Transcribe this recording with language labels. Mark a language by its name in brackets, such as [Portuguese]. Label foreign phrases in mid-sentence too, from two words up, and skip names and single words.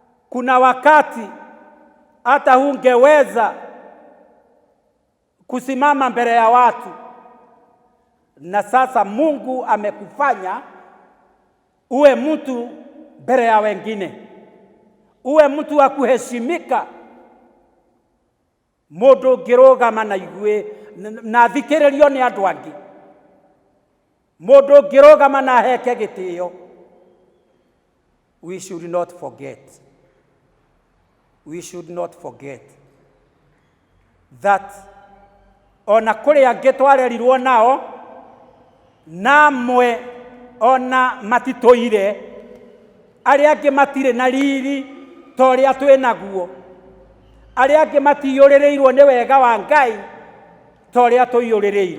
[Swahili] Kuna wakati hata hungeweza kusimama mbele ya watu, na sasa Mungu amekufanya uwe mtu mbele ya wengine, uwe mtu wa kuheshimika. [Kikuyu] Mundu ngirugama na igwe na thikiririo ni andu angi, mundu ngirugama na heke gitio. [English] We should not forget. We should not forget that [Kikuyu] ona kuri angi twarerirwo nao namwe ona matitoire, aria angi matire na riri toria twinaguo, aria angi matiyuririrwo ni wega wa Ngai toria tuyuririrwo.